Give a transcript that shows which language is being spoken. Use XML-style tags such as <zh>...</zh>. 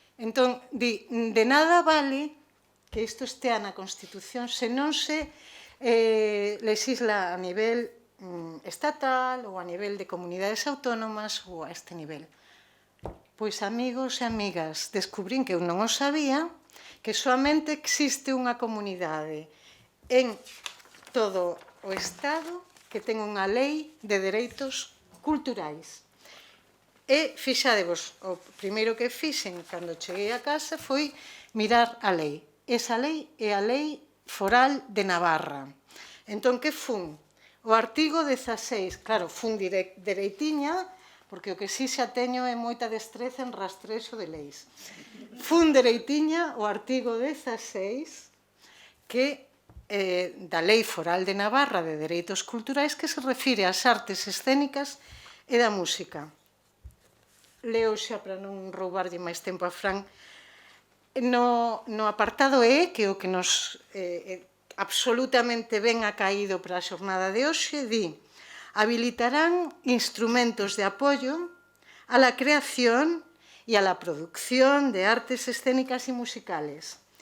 <gl>Entón, de nada vale que isto estea na Constitución se non se legisla a nivel estatal ou a nivel de comunidades autónomas ou a este nivel. Pois, amigos e amigas, descubrín que eu non o sabía, que soamente existe unha comunidade en todo o Estado que ten unha lei de dereitos culturais. E, fixadevos, o primeiro que fixen cando cheguei a casa foi mirar a lei. Esa lei é a Lei Foral de Navarra. Entón, que fun? O artigo 16, claro, fun dereitiña, porque o que sí xa teño é moita destreza en rastrexo de leis. Fun dereitiña o artigo 16, que da Lei Foral de Navarra de Dereitos Culturais, que se refire ás artes escénicas e da música. Leo xa para non roubarlle máis tempo a Fran. No apartado E, que é o que nos absolutamente ben ha caído para a xornada de hoxe, di:</gl> <es>habilitarán instrumentos de apoyo a la creación y a la producción de artes escénicas y musicales,</es>